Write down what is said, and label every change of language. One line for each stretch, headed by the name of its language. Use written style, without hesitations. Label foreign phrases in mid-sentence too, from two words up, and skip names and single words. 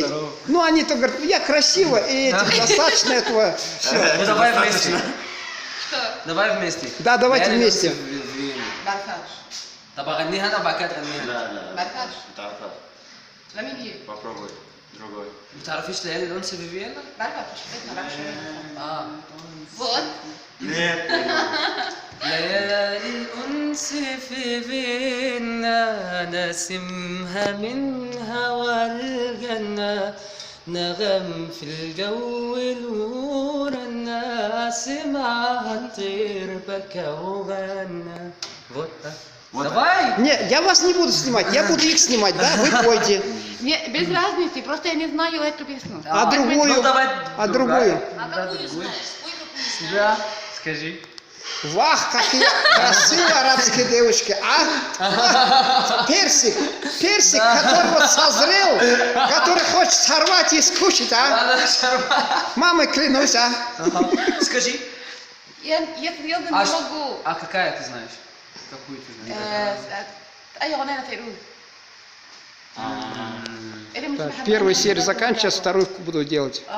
Russian: Ну, они то говорят, я красива, и достаточно этого. Все. Ну, давай вместе. Что? Давай вместе. Да, давайте вместе. Баркаш. Табаганниха на бакат ганниха. Да. Баркаш. Тарфа. Ламиги. Попробуй. Другой.
Arabic: تعرفيش ليالي الأنس في فيينا؟ Баркаш.
Russian: Это наше. Вот. Нет.
Arabic: ليالي الأنس في فيينا نسمها من هوى الجنة نغم في الجو نور الناس معها الطير بكى وغنى.
Russian: Вот так. Давай! Не, я вас не буду снимать, я буду их снимать, да? Вы пойте. Не, без разницы, просто я не знаю эту песню. А другую? Ну, давай А другую? А какую знаешь? Спой какую знаешь. Да. Скажи. Вах, какие красивые арабские девушки, а? Персик, который вот созрел, который хочет сорвать и скушать, а? Надо шарма. Мамой клянусь, а? Ага. Скажи. Я серьезно А не ш- могу. А какая ты знаешь? Какую ты знаешь?
Arabic: أيوة فيروز.
Russian: Так, первую серию заканчиваю, сейчас вторую буду делать.